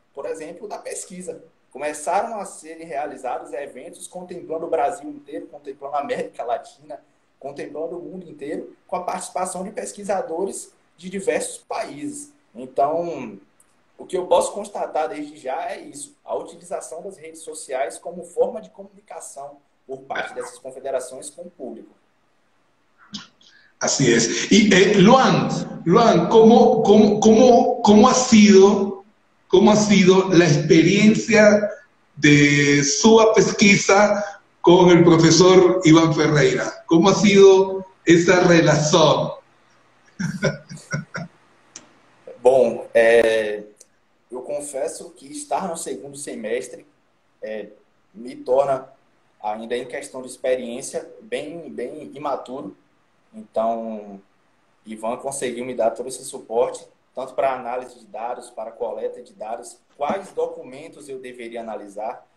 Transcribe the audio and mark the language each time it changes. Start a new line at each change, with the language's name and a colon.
Portuguese: Por exemplo, da pesquisa. Começaram a serem realizados eventos contemplando o Brasil inteiro, contemplando a América Latina, contemplando o mundo inteiro, com a participação de pesquisadores de diversos países. Então, o que eu posso constatar desde já é isso, a utilização das redes sociais como forma de comunicação por parte dessas confederações com o público.
Spanish: Así es. Y Luan, ¿cómo ha sido la experiencia de su pesquisa con el profesor Iván Ferreira? ¿Cómo ha sido esa relación?
Portuguese: Bom, eu confesso que estar no segundo semestre me torna, ainda em questão de experiência, bem imaturo. Então, Ivan conseguiu me dar todo esse suporte, tanto para análise de dados, para coleta de dados, quais documentos eu deveria analisar.